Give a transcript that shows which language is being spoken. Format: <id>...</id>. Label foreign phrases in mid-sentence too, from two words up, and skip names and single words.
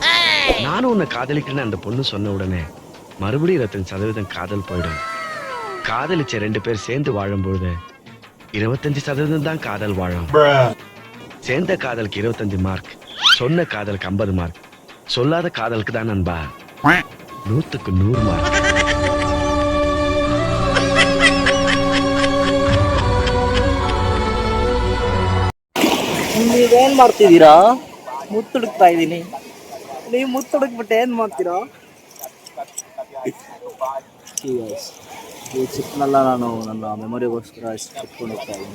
<ta>நானும் உன்னை காதலிக்கிறேன்னு அந்த பொண்ணு சொன்ன உடனே மறுபடியும் 25% காதல் போயிடும். காதலிச்ச 2 பேர் சேர்ந்து வாழும் பொழுது 25% தான் காதல் வாழும். சேர்ந்த காதலுக்கு 25 மார்க், சொன்ன காதலுக்கு 50 மார்க், சொல்லாத காதலுக்கு தான் நண்பா 100க்கு 100 மார்க்.</ta> <kn>ನೀವೇನು ಮಾಡ್ತಿದ್ದೀರಾ? ಮುತ್ತುಡುಕ್ತಾ ಇದ್ದೀನಿ. ನೀವು ಮುತ್ತುಡುಕ್ಬಿಟ್ಟು ಏನು ಮಾಡ್ತೀರಾ? ಈ ಚಿಪ್ಪನೆಲ್ಲ ನಾನು ನನ್ನ ಮೆಮೊರಿಗೋಸ್ಕರ ಚಿಪ್ಕೊಂಡು ಹೋಗ್ತಾ ಇದ್ದೀನಿ.</kn>